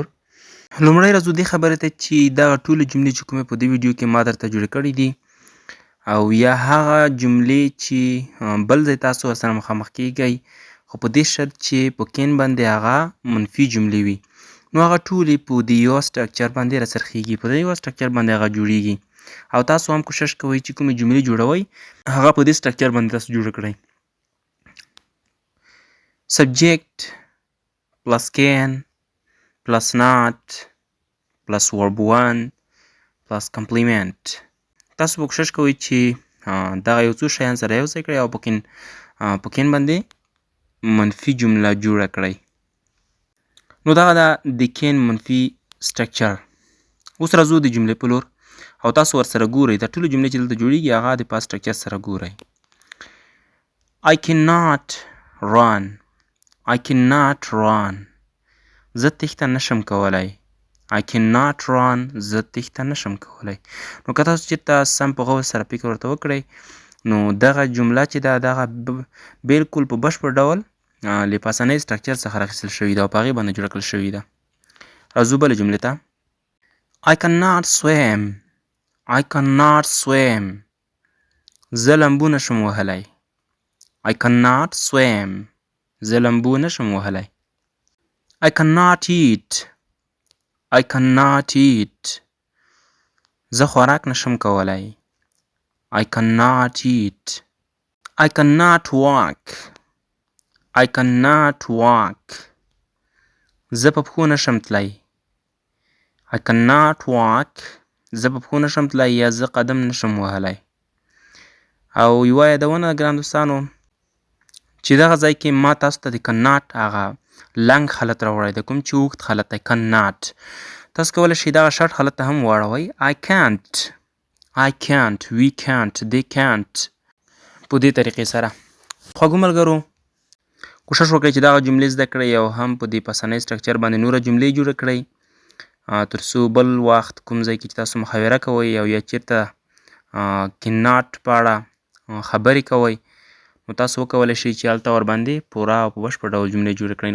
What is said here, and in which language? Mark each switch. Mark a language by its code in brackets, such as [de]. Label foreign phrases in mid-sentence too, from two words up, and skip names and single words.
[ps] لومړی راځو دې خبرې ته چې دغه ټولې جملې چې کومې په دې ویډیو کې ما درته جوړې کړې دي، او یا هغه جملې چې بل ځای تاسو ورسره مخامخ کیږئ، خو په دې شرط چې په کین باندې هغه منفي جملې وي، نو هغه ټولې په دې یوه سټرکچر باندې راڅرخیږي، په دې یوه سټرکچر باندې هغه جوړیږي. او تاسو هم کوشش کوئ چې کومې جملې جوړوئ هغه په دې سټرکچر باندې تاسو جوړه کړئ. [en] subject plus can plus not plus verb 1 plus complement. [ps] تاسو به کوشش کوئ چې دغه یو څو شیان سره یو ځای کړئ او په کین باندې منفي جمله جوړه کړئ. نو دغه ده د کین منفي سټرکچر. اوس راځو د جملې په لور او تاسو ورسره ګورئ. دا ټولې جملې چې دلته جوړیږي هغه د پاست سټرکچر سره ګورئ. [en] I cannot run. I cannot run. [ps] زه تېښته نشم کولی. [en] I cannot run. [ps] زه تېښته نشم کولی. نو که تاسو چېرته سم په غور سره فکر ورته وکړئ، نو دغه جمله چې ده دغه بلکل په بشپړ ډول له پاسنۍ سټرکچر څخه راخیستل شوې ده او په هغې باندې جوړه کړل شوې ده. راځو بلې جملې ته. [en] I cannot swim. I cannot swim. [ps] زه لامبو نشم وهلی. [en] I cannot swim. [ps] زه لامبو نشم وهلی. [en] I cannot eat. I cannot eat. [ps] زه خوراک نشم کولی. [en] I cannot eat. I cannot walk. I cannot walk. [ps] زه په پښو نشم تلی. [en] I cannot walk. [ps] زه په پښو نشم تلی یا زه قدم نشم وهلی. او یوه یادونه ګران دوستانو چې دغه ځای کې ما تاسو ته د cannot هغه لنګ حالت راوړی دی، کوم چې اوږد حالت دی cannot. تاسو کولی شئ دغه شرط حالت ته هم واړوئ. [en] I can't. I can't. We can't. They can't. [ps] په دې طریقې سره خواږو ملګرو کوشش وکړئ چې دغه جملې زده کړئ او هم په دې پاسنۍ سټرکچر باندې نوره جملې جوړه کړئ، تر څو بل وخت کوم ځای کې چې تاسو محاوره کوئ او یا چېرته cannot په اړه خبرې کوئ، نو تاسو وکولی شئ چې هلته ورباندې پوره او په بشپړ ډول جملې جوړې کړئ.